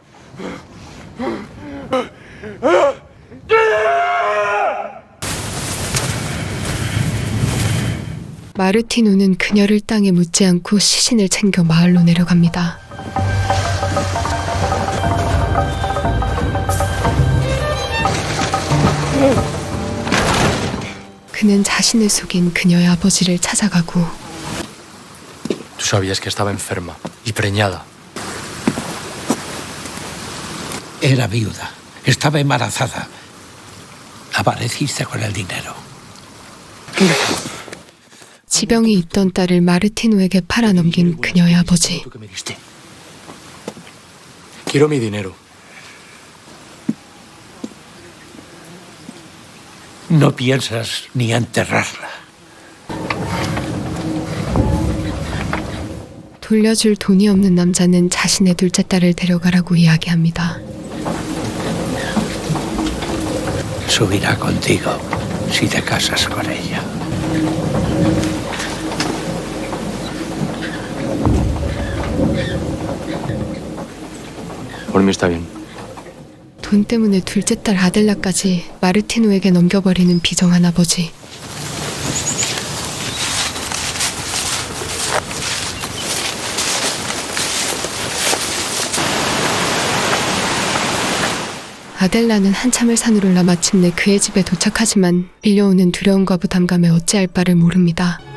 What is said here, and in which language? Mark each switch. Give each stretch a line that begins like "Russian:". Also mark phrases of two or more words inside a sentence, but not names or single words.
Korean: 마르티노는 그녀를 땅에 묻지 않고 시신을 챙겨 마을로 내려갑니다. 그는 자신을 속인 그녀의 아버지를 찾아가고
Spanish: Tú sabías que estaba enferma y preñada. Era viuda. Estaba embarazada. Apareciste con el dinero.
Korean: 지병이 있던 딸을 마르티노에게 팔아넘긴 그녀의 아버지.
Spanish: ¿Tú qué me diste? Quiero mi dinero. No piensas ni enterrarla.
Korean: 돌려줄 돈이 없는 남자는 자신의 둘째 딸을 데려가라고 이야기합니다.
Spanish: Subirá contigo si te casas con ella. Por mí está bien.
Korean: 돈 때문에 둘째 딸 아델라까지 마르티노에게 넘겨버리는 비정한 아버지. 아델라는 한참을 산을 올라 마침내 그의 집에 도착하지만 밀려오는 두려움과 부담감에 어찌할 바를 모릅니다.